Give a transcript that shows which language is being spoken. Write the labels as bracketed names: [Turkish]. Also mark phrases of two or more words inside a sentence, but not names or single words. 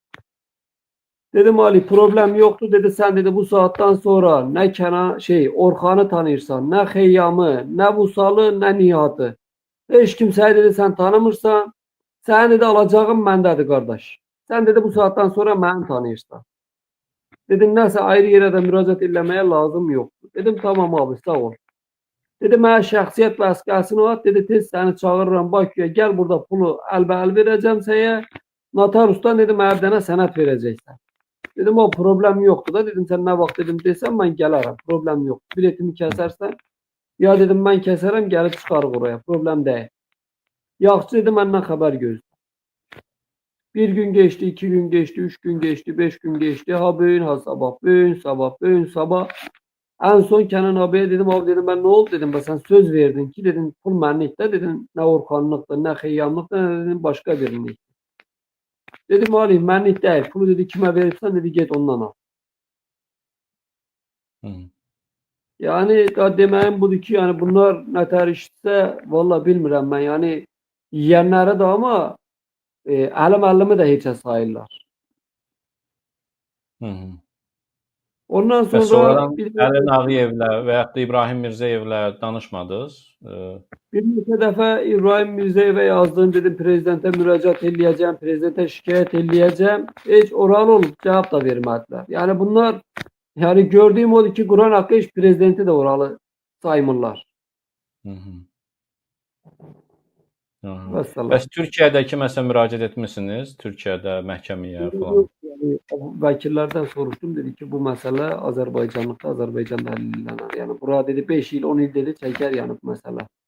[Turkish] Dedim Ali problem yoktu dedi sen dedi bu saatten sonra ne Kenan Orxan'ı tanırsan ne Xeyyamı ne Vusalı ne Nihat'ı hiç kimseyi dedi sen tanımırsan sen dedi alacağım məndədir kardeş. Sen dedi bu saatten sonra [Azerbaijani] məni tanıyırsan. Dedim nəsə ayrı yerə də müraciət eləməyə lazım yoktu. [Turkish] Dedim tamam abi sağ ol. [Azerbaijani] Dedi mənə şəxsiyyət vəsiqəsini at dedi tez səni çağırıram Bakıya gel burada pulu əlbəəl verəcəm sənə. Notarusdan dedim hər dənə sənət verəcəksən. [Turkish] Dedim o problem yoktu da dedim sen [Azerbaijani] ne vaxt [Turkish] dedim desem ben gelirim problem yok. Biletimi kesersen ya dedim ben keserim gelip çıkarıq oraya problem değil. [Azerbaijani] Yaxşı dedim [Turkish] benden haber gözle. Bir gün geçti, 2 gün geçti, 3 gün geçti, 5 gün geçti. Ha bugün ha sabah, bugün sabah, bugün sabah. En son Kenan abiye dedim abi dedim ben ne oldu dedim ben sen söz verdin ki dedim [Azerbaijani] pul mənlikdə [Turkish] dedim ne Orxanlıqdır ne Xeyyamlıqdır ne dedim başka birini. Dedim Ali mənlik değil. Pulu dedi kime verirsen dedi git ondan al. [Azerbaijani] Yani da deməyim budur ki yani bunlar nətər işitsə valla bilmirəm mən yani yiyənləri də ama Ali müəllimi də heçə sayırlar. Ondan Və sonra sonradan Əlin Ağayevlə və yaxud da İbrahim Mirzəyevlə danışmadınız. Bir neçə dəfə İbrahim Mirzəyevə yazdım dedim prezidentə müraciət eləyəcəm, prezidentə şikayət eləyəcəm. Heç oralı olub cavab da vermədilər. Yani bunlar yani gördüğüm odur ki Kur'an haqqı hiç prezidenti de oralı saymırlar. Bəs Türkiyədə kiməsə müraciət etmisiniz? Türkiyədə məhkəməyə falan. Yani, vəkillərdən soruşdum dedi ki bu məsələ Azərbaycanlıqda Azərbaycanda həll edilənər. Yəni bura dedi 5 il 10 il dedi çəkər yəni bu məsələ.